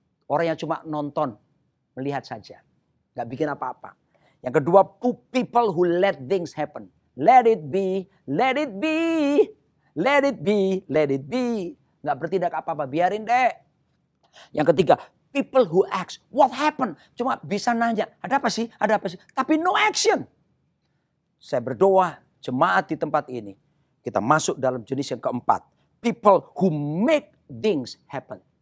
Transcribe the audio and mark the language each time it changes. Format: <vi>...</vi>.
<id>Orang yang cuma nonton, melihat saja. Gak bikin apa-apa. Yang kedua,</id> <en>people who let things happen. Let it be, let it be, let it be, let it be.</en> <id>Gak bertindak apa-apa, biarin deh. Yang ketiga,</id> <en>people who ask, what happened?</en> <id>Cuma bisa nanya, ada apa sih, ada apa sih. Tapi</id> <en>no action.</en> <id>Saya berdoa, jemaat di tempat ini. Kita masuk dalam jenis yang keempat.</id> <en>People who make things happen.</en>